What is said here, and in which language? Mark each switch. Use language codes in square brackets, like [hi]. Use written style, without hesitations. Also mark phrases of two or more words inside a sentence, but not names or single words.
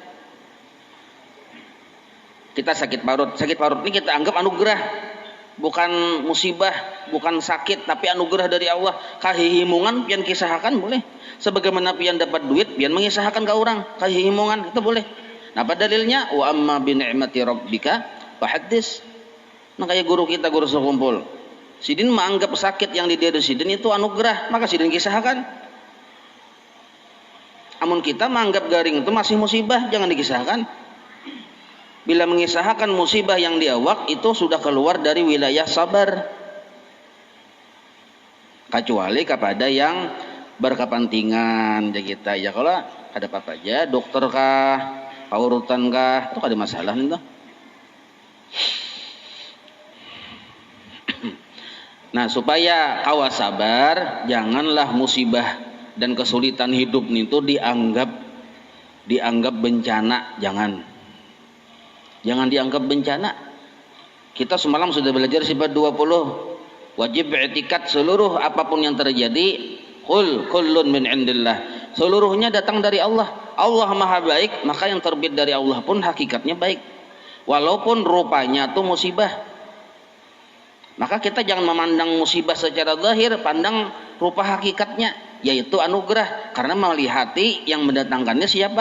[bjn] Kita sakit parut ini kita anggap anugerah, bukan musibah, bukan sakit, tapi anugerah dari Allah. Kahihimungan pian kisahkan boleh. Sebagaimana pian dapat duit pian mengisahkan ke orang, kahihimungan itu boleh. Nah, pada dalilnya [ar] وأما بنعمة ربك فحدث. [bjn] Nah, kayak guru kita guru sekumpul. Sidin menganggap sakit yang di diri Sidin itu anugerah, maka Sidin kisahkan. Amun kita menganggap garing itu masih musibah, jangan dikisahkan. Bila mengisahkan musibah yang di awak itu sudah keluar dari wilayah sabar. Kecuali kepada yang berkepentingan ya kita. Ya kalau ada apa-apa aja, dokter kah, paurutan kah, itu ada masalah itu. Nah, supaya kawa sabar, janganlah musibah dan kesulitan hidup itu dianggap bencana, jangan dianggap bencana. Kita semalam sudah belajar sifat 20. Wajib i'tikad seluruh apapun yang terjadi, [ar] كل من عند الله. [bjn] Seluruhnya datang dari Allah. Allah Maha baik, maka yang terbit dari Allah pun hakikatnya baik. Walaupun rupanya itu musibah. Maka kita jangan memandang musibah secara zahir, pandang rupa hakikatnya, yaitu anugerah. Karena melihati yang mendatangkannya siapa?